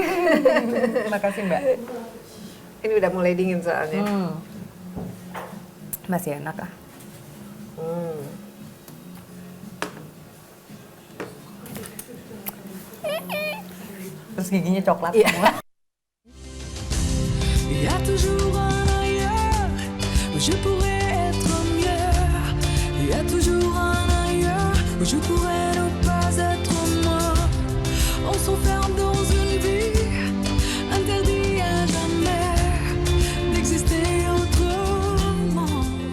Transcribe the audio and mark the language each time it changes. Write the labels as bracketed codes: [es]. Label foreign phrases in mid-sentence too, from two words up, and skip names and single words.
[id] Makasih Mbak. Ini udah mulai dingin soalnya. Masih enak lah. Terus giginya coklat semua. [fr] Il y a toujours un ailleurs où je pourrais être mieux. Il y a toujours un ailleurs où je pourrais ne pas être moi. On s'enferme dans une vie interdit à jamais d'exister autrement.